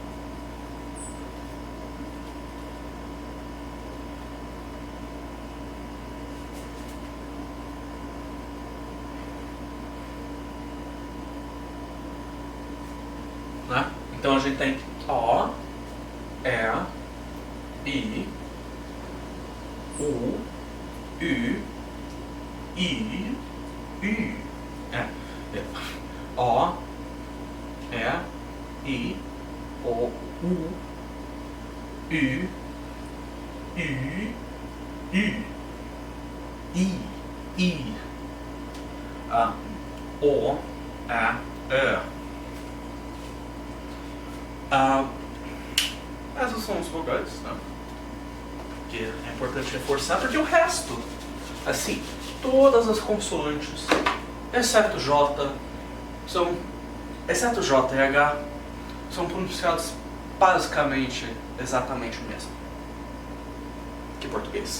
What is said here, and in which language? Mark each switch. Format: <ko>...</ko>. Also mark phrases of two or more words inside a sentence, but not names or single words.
<pt>Né? Então a gente tem O, E, I, U, U, I, U. O, E, I, O, U, U, I. O, A, E. Essas são as vogais, né? Que é importante reforçar, porque o resto, assim, todas as consoantes, exceto J e H, são pronunciados basicamente exatamente o mesmo que português.</pt>